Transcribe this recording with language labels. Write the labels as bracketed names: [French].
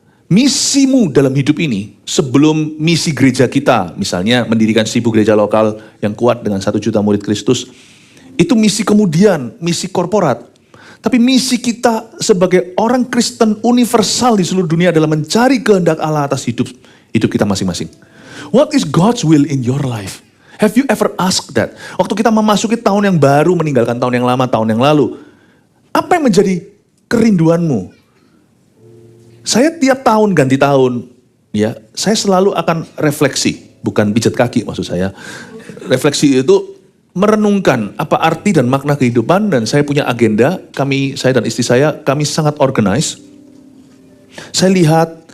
[Indonesian] Misimu dalam hidup ini, sebelum misi gereja kita, misalnya mendirikan 1000 gereja lokal yang kuat dengan 1 juta murid Kristus, itu misi kemudian, misi korporat. Tapi misi kita sebagai orang Kristen universal di seluruh dunia adalah mencari kehendak Allah atas hidup kita masing-masing. [English] What is God's will in your life? Have you ever asked that? [Indonesian] Waktu kita memasuki tahun yang baru, meninggalkan tahun yang lama, tahun yang lalu. Apa yang menjadi kerinduanmu? Saya tiap tahun ganti tahun, ya, saya selalu akan refleksi, bukan pijat kaki maksud saya. Refleksi itu merenungkan apa arti dan makna kehidupan, dan saya punya agenda, saya dan istri saya, kami sangat organize. Saya lihat